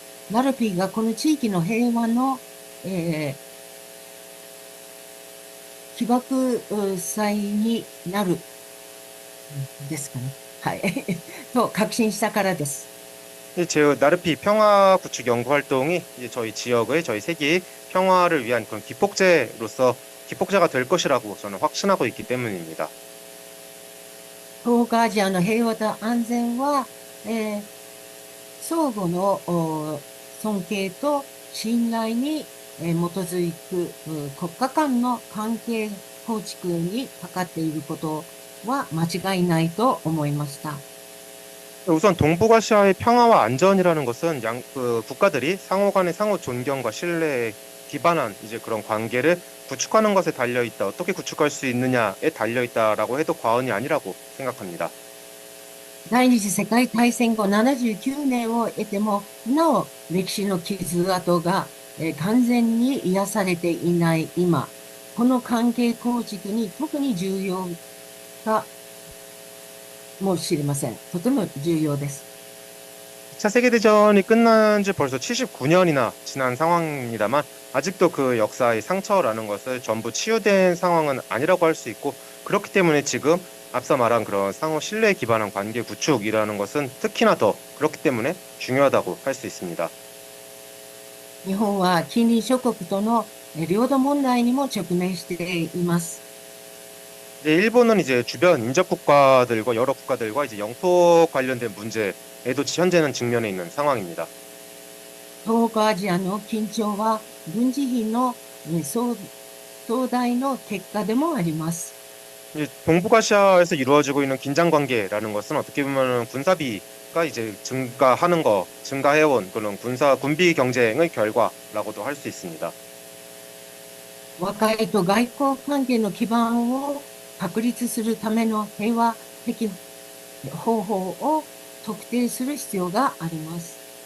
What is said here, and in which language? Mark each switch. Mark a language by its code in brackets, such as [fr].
[ja] ナルピーがこの地域の平和の、起爆剤になるですかね。はい。と確信したからです。 [ko] 제 나르피 평화구축 연구 활동이 이제 저희 지역의 저희 세계의 평화를 위한 그런 기폭제가 될 것이라고 저는 확신하고 있기 때문입니다. [ja] 東アジアの平和と安全は、相互の尊敬と信頼に、基づく国家間の関係構築にかかっていることは間違いないと思いました。 [ko] 우선 동북아시아의 평화와 안전이라는 것은 국가들이 상호 간의 상호 존경과 신뢰에 기반한 이제 그런 관계를 구축하는 것에 달려 있다. 어떻게 구축할 수 있느냐에 달려 있다라고 해도 과언이 아니라고 생각합니다. [ja] 第二次世界大戦後79年を経ても、なお歴史の傷跡が、完全に癒されていない今、この関係構築に特に重要かもしれません。とても重要です。 [ko] 2차 세계대전이 끝난 지 벌써 79년이나 지난 상황입니다만 아직도 그 역사의 상처라는 것을 전부 치유된 상황은 아니라고 할 수 있고 그렇기 때문에 지금 앞서 말한 그런 상호 신뢰에 기반한 관계 구축이라는 것은 특히나 더 그렇기 때문에 중요하다고 할 수 있습니다. [ja] 日本は近隣諸国との領土問題にも直面しています。 [ko] 이제 일본은 이제 주변 인접 국가들과 여러 국가들과 이제 영토 관련된 문제에도 현재는 직면해 있는 상황입니다. [ja] 東アジアの緊張は軍事費の壮大の結果でもあります。 [ko] 이제 동북아시아에서 이루어지고 있는 긴장 관계라는 것은 어떻게 보면 군사비가 이제 증가해온 그런 군비 경쟁의 결과라고도 할 수 있습니다. [ja] 和解と外交関係の基盤を確立するための平和的方法を特定する必要があります。